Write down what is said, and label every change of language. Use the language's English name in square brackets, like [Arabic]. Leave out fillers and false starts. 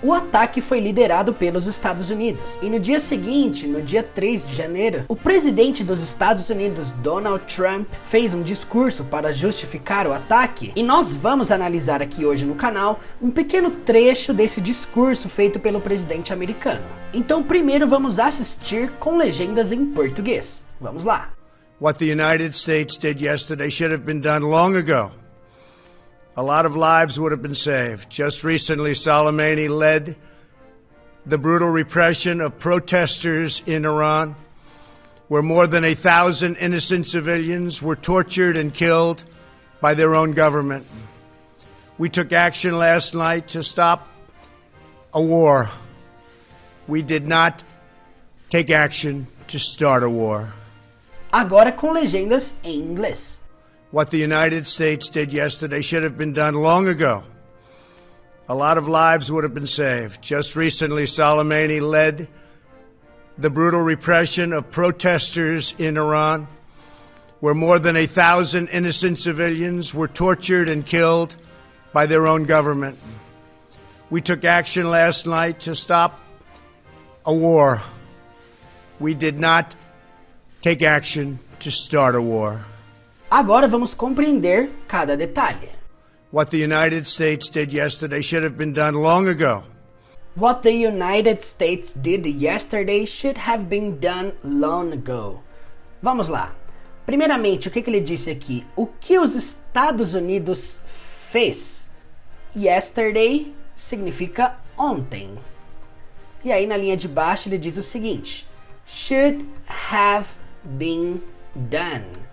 [Portuguese] O ataque foi liderado pelos Estados Unidos. E no dia seguinte, no dia 3 de janeiro, o presidente dos Estados Unidos, Donald Trump, fez um discurso para justificar o ataque. E nós vamos analisar aqui hoje no canal um pequeno trecho desse discurso feito pelo presidente americano. Então primeiro vamos assistir com legendas em português. Vamos lá. [English] What the United States did yesterday should have been done long ago. A lot of lives would have been saved. Just recently, Soleimani led the brutal repression of protesters in Iran, where more than 1,000 innocent civilians were tortured and killed by their own government. We took action last night to stop a war. We did not take action to start a war. [Portuguese] Agora com legendas em inglês. [English] What the United States did yesterday should have been done long ago. A lot of lives would have been saved. Just recently, Soleimani led the brutal repression of protesters in Iran, where more than 1,000 innocent civilians were tortured and killed by their own government. We took action last night to stop a war. We did not take action to start a war. [Portuguese] Agora vamos compreender cada detalhe. [English] What the United States did yesterday should have been done long ago. What the United States did yesterday should have been done long ago. [Portuguese] Vamos lá. Primeiramente, o que ele disse aqui? O que os Estados Unidos fez? Yesterday significa ontem. E aí na linha de baixo ele diz o seguinte: [English] should have been done.